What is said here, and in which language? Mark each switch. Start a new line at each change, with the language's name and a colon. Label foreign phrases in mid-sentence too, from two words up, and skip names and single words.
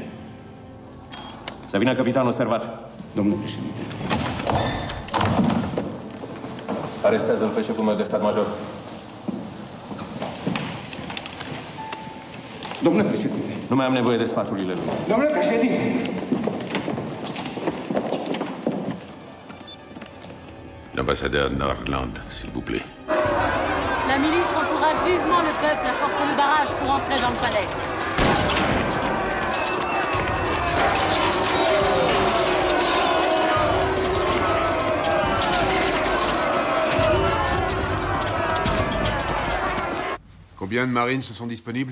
Romanian: Să vină capitanul servat. Domnule președinte. Arestează-l pe șeful meu de stat major. Domnule președinte. Nu mai am nevoie de sfaturile lui. Domnule președinte.
French: L'ambassadeur Nordland, s'il vous plaît. La milice encourage vivement le peuple à forcer le barrage pour entrer dans le palais. Combien de marines sont disponibles?